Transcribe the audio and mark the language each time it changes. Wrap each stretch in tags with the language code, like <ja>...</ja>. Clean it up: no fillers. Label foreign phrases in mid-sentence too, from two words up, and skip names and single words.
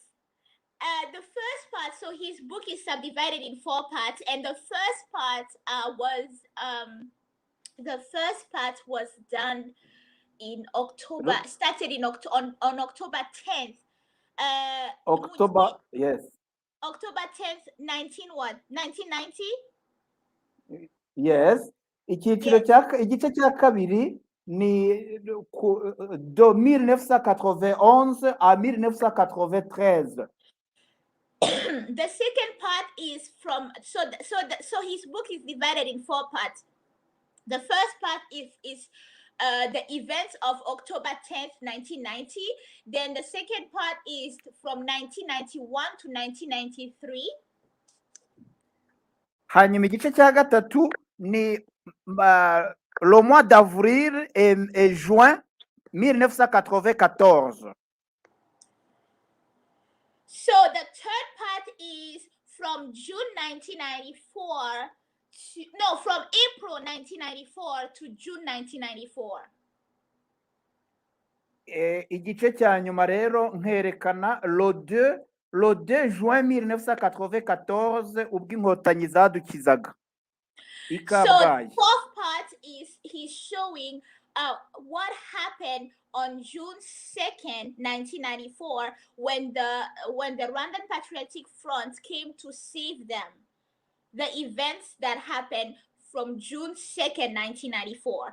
<en>The first part, so his book is subdivided in 4 parts, and the first part was done in October, started in on October 10th. October, yes. October 10th, 1990? Yes.</en> <rw>Igice cya kabiri ni</rw> <fr>de 1991 à 1993.</fr> <en>The second part is from so his book is divided in 4 parts. The first part is the events of October 10th, 1990. Then the second part is from 1991 to 1993.</en> <rw>Hanyuma igice cya gatatu ni</rw> <fr>le mois d'avril et juin 1994.</fr> <en>So the third part is from June 1994 from April 1994 to June 1994.</en> <rw>Igice cya nyuma rero nkerekana</rw> <fr>le 2 juin 1994</fr> <rw>ubwo inkotanyi zadukizaga.</rw> <en>So the fourth part is he's showing what happened on June 2nd, 1994, when the Rwandan Patriotic Front came to save them. The events that happened from June 2nd, 1994.</en>